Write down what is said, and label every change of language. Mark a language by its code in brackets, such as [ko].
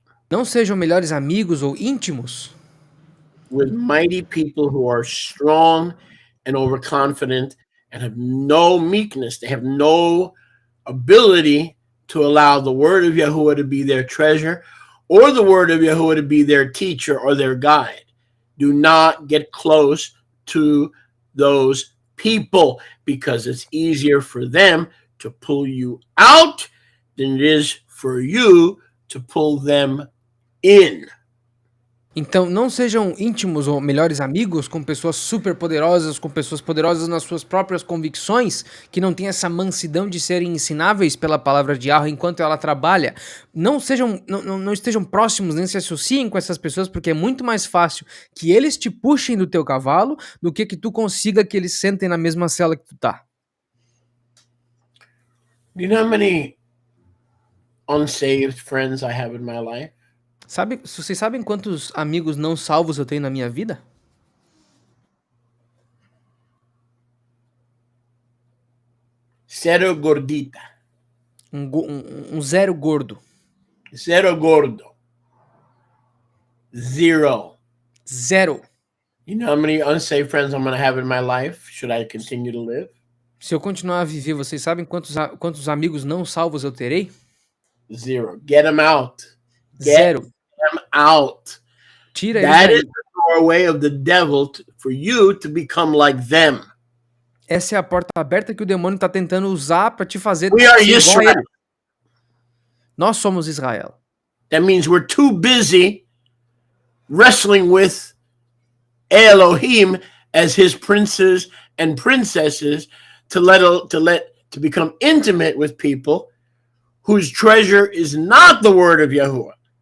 [pt] Não sejam melhores amigos ou íntimos [en] with mighty people who are strong and overconfident and have no meekness. They have no ability to allow the word of Yahuwah to be their treasure, or the word of Yahuwah to be their teacher or their guide. Do not get close to those people, because it's easier for them to pull you out than it is for you to pull them in. [pt] Então, não sejam íntimos ou melhores amigos com pessoas super poderosas, com pessoas poderosas nas suas próprias convicções, que não têm essa mansidão de serem ensináveis pela palavra de Yahweh enquanto ela trabalha. Não estejam próximos, nem se associem com essas pessoas, porque é muito mais fácil que eles te puxem do teu cavalo do que tu consiga que eles sentem na mesma cela que tu tá. [en] Do you know how many unsaved friends I have in my life? [pt] Vocês sabem quantos amigos não salvos eu tenho na minha vida? [en] Zero gordita. [pt] Um zero gordo. Zero gordo. Zero. Zero. [en] You know how many unsaved friends I'm going to have in my life? Should I continue to live? [pt] Se eu continuar a viver, vocês sabem quantos amigos não salvos eu terei? [en] Zero. Get them out. [pt] Zero. [en] Them out. [pt] Tira [en] That [pt] eles [en] is the doorway of the devil for you to become like them. [pt] Essa é a porta aberta que o demônio está tentando usar para te fazer [en] We are [pt] ser igual a [en] Israel. [pt] ele. Nós somos Israel. [en] That means we're too busy wrestling with Elohim as his princes and princesses to become intimate with people whose treasure is not the word of Yahuwah.